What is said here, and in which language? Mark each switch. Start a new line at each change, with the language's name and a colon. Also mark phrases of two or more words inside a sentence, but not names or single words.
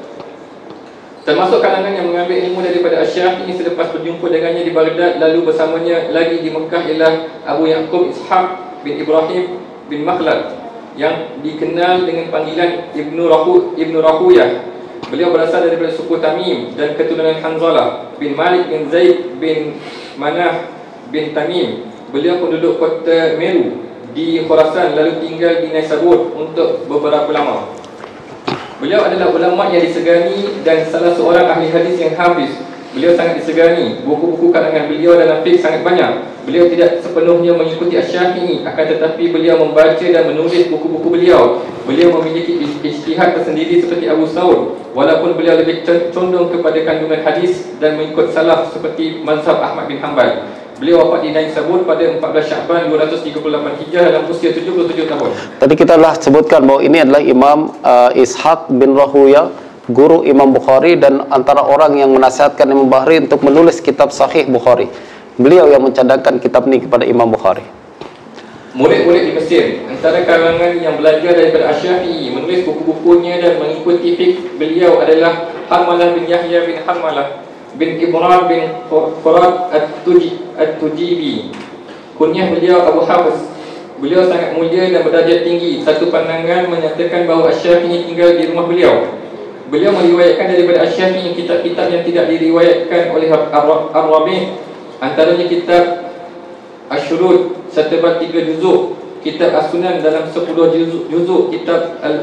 Malay: Termasuk kalangan yang mengambil ilmu daripada Asy-Syafi'i selepas berjumpa dengannya di Baghdad lalu bersamanya lagi di Mekah ialah Abu Ya'qub Ishaq bin Ibrahim bin Makhlad yang dikenal dengan panggilan Ibnu Rahuyah. Beliau berasal daripada suku Tamim dan keturunan Hanzalah bin Malik bin Zaid bin Manah bin Tamim. Beliau penduduk kota Meru di Khurasan lalu tinggal di Naisabur untuk beberapa lama. Beliau adalah ulama yang disegani dan salah seorang ahli hadis yang hafiz. Beliau sangat disegani. Buku-buku karangan beliau dalam fiqh sangat banyak. Beliau tidak sepenuhnya mengikuti Asy-Syafi'i, akan tetapi beliau membaca dan menulis buku-buku beliau. Beliau memiliki ijtihad tersendiri seperti Abu Saud, walaupun beliau lebih condong kepada kandungan hadis dan mengikut salaf seperti mazhab Ahmad bin Hanbal. Beliau wafat di Naisabur pada 14 Sya'ban 238 Hijrah dalam usia 77 tahun. Tadi kita telah sebutkan bahwa ini adalah Imam Ishaq bin Rahuyah, guru Imam Bukhari dan antara orang yang menasihatkan Imam Bukhari untuk menulis kitab Sahih Bukhari. Beliau yang mencadangkan kitab ini kepada Imam Bukhari. Murid-murid di Mesir, antara kalangan yang belajar daripada Asy-Syafi'i, menulis buku-bukunya dan mengikuti fiqh beliau adalah Harmalah bin Yahya bin Harmalah bin Imran bin Qurat At-Tujibi. Kunyah beliau Abu Hafiz. Beliau sangat mulia dan berdarjat tinggi. Satu pandangan menyatakan bahawa Asy-Syafi'i tinggal di rumah beliau. Beliau meriwayatkan daripada Asy-Syafi'i kitab-kitab yang tidak diriwayatkan oleh Ar-Rabi', antaranya kitab Asy-Syurud setebal 3 juzuk, kitab As-Sunan dalam 10 juzuk, kitab